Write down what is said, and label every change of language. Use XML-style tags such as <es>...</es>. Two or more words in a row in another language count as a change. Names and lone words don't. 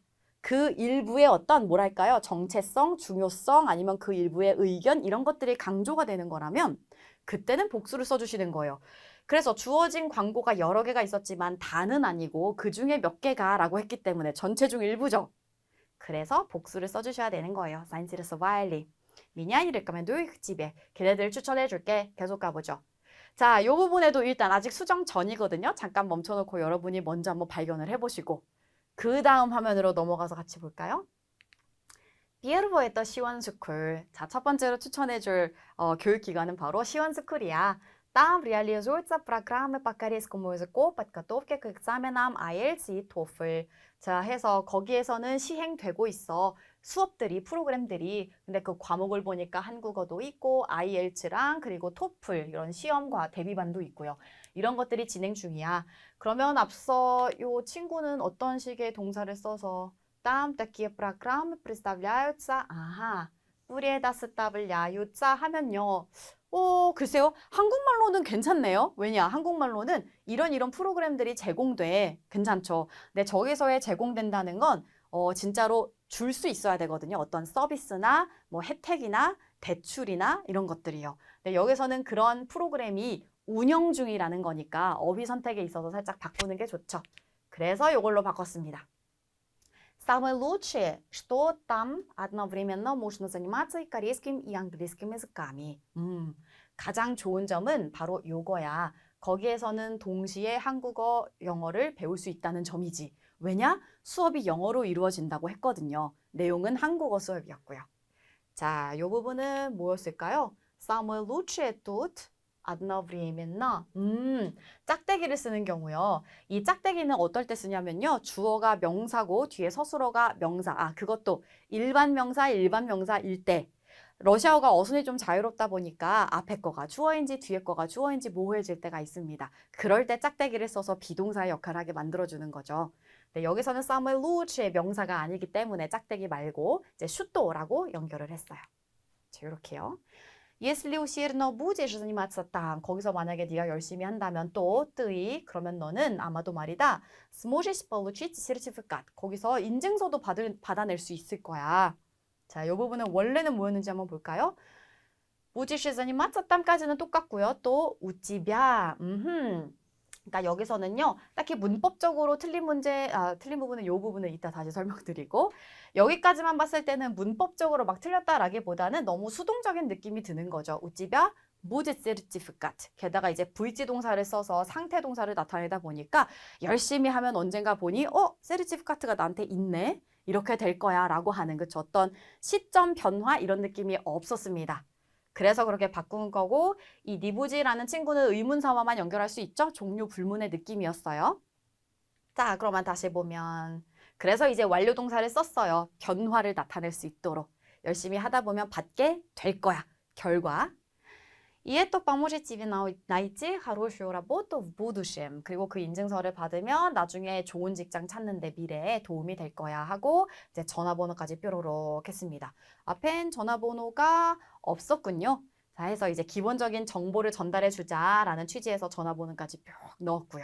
<ko>그 일부의 어떤 뭐랄까요? 정체성, 중요성 아니면 그 일부의 의견 이런 것들이 강조가 되는 거라면 그때는 복수를 써주시는 거예요. 그래서 주어진 광고가 여러 개가 있었지만 다는 아니고 그 중에 몇 개가 라고 했기 때문에 전체 중 일부죠. 그래서 복수를 써주셔야 되는 거예요.</ko> <ru>Заинтересовали. Меня не рекомендую их тебе.</ru> <ko>걔네들 추천해줄게. 계속 가보죠. 자, 이 부분에도 일단 아직 수정 전이거든요. 잠깐 멈춰놓고 여러분이 먼저 한번 발견을 해보시고 그 다음 화면으로 넘어가서 같이 볼까요?</ko> <ru>Первое это 시원스쿨.</ru> <ko>자, 첫 번째로 추천해줄 교육기관은 바로 시원스쿨이야.</ko> <ru>Там реализуются программы по корейскому языку, подготовке к экзаменам IELTS и TOEFL.</ru> <ko>자, 해서 거기에서는 시행되고 있어. 수업들이, 프로그램들이. 근데 그 과목을 보니까 한국어도 있고, IELTS랑 그리고 TOEFL 이런 시험과 대비반도 있고요. 이런 것들이 진행 중이야. 그러면 앞서 요 친구는 어떤 식의 동사를 써서</ko> <ru>Там такие программы представляются.</ru> <ko>아하. 뿌리에다 쓰다블야유자 하면요. 글쎄요. 한국말로는 괜찮네요. 왜냐? 한국말로는 이런 프로그램들이 제공돼. 괜찮죠. 근데 저기서에 제공된다는 건 진짜로 줄 수 있어야 되거든요. 어떤 서비스나 뭐 혜택이나 대출이나 이런 것들이요. 근데 여기서는 그런 프로그램이 운영 중이라는 거니까 어휘 선택에 있어서 살짝 바꾸는 게 좋죠. 그래서 이걸로 바꿨습니다.</ko> <ru>Самое лучшее, что там одновременно можно заниматься и корейским, и английским языками.</ru> <ko>가장 좋은 점은 바로 요거야. 거기에서는 동시에 한국어, 영어를 배울 수 있다는 점이지. 왜냐? 수업이 영어로 이루어진다고 했거든요. 내용은 한국어 수업이었고요. 자, 요 부분은 뭐였을까요?</ko> <ru>Самое лучшее тут одновременно.</ru> <ko>짝대기를 쓰는 경우요. 이 짝대기는 어떨 때 쓰냐면요. 주어가 명사고 뒤에 서술어가 명사. 그것도 일반 명사일 때. 러시아어가 어순이 좀 자유롭다 보니까 앞에 거가 주어인지 뒤에 거가 주어인지 모호해질 때가 있습니다. 그럴 때 짝대기를 써서 비동사의 역할을 하게 만들어주는 거죠. 네, 여기서는</ko> <ru>самое лучшее</ru> <ko>명사가 아니기 때문에 짝대기 말고 이제 슈또라고 연결을 했어요. 자, 이렇게요.</ko> <ru>Если усердно будешь заниматься там,</ru> <ko>거기서 만약에 네가 열심히 한다면 또 뜨이, 그러면 너는 아마도 말이다.</ko> <ru>сможешь получить сертификат.</ru> <ko>거기서 인증서도 받아낼 수 있을 거야. 자, 이 부분은 원래는 뭐였는지 한번 볼까요?</ko> <ru>будешь заниматься tam까지는 똑같고요. 또 у тебя.</ru> <ko>그러니까 여기서는요, 딱히 문법적으로 틀린 부분은 이 부분은 이따 다시 설명드리고, 여기까지만 봤을 때는 문법적으로 막 틀렸다라기보다는 너무 수동적인 느낌이 드는 거죠.</ko> <ru>у тебя будет сертификат.</ru> <ko>게다가 이제 VC 동사를 써서 상태 동사를 나타내다 보니까 열심히 하면 언젠가 보니, 세르티피카트가 나한테 있네? 이렇게 될 거야 라고 하는 그쵸. 어떤 시점 변화 이런 느낌이 없었습니다. 그래서 그렇게 바꾼 거고 이 니부지라는 친구는 의문사와만 연결할 수 있죠. 종류 불문의 느낌이었어요. 자, 그러면 다시 보면 그래서 이제 완료 동사를 썼어요. 변화를 나타낼 수 있도록. 열심히 하다 보면 받게 될 거야. 결과.</ko> <ru>И это поможет тебе найти хорошую работу в будущем.</ru> <ko>그리고 그 인증서를 받으면 나중에 좋은 직장 찾는데 미래에 도움이 될 거야 하고 이제 전화번호까지 뾰로록 했습니다. 앞엔 전화번호가 없었군요. 자, 해서 이제 기본적인 정보를 전달해 주자라는 취지에서 전화번호까지 뿅 넣었고요.</ko>